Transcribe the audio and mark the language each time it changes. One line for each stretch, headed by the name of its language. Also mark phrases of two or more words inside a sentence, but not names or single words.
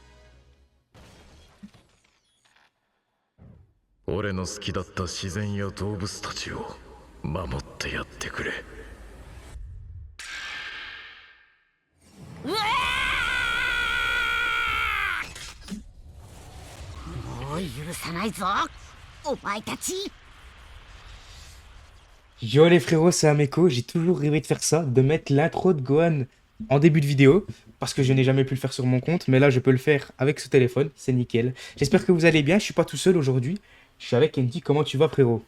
Japanese: 俺の好きだった自然や動物たちを守ってやってくれ。もう許さないぞ、お前たち。
French: Yo les frérots, c'est Ameko, j'ai toujours rêvé de faire ça, de mettre l'intro de Gohan en début de vidéo, parce que je n'ai jamais pu le faire sur mon compte, mais là je peux le faire avec ce téléphone, c'est nickel. J'espère que vous allez bien, je suis pas tout seul aujourd'hui, je suis avec Andy, comment tu vas frérot?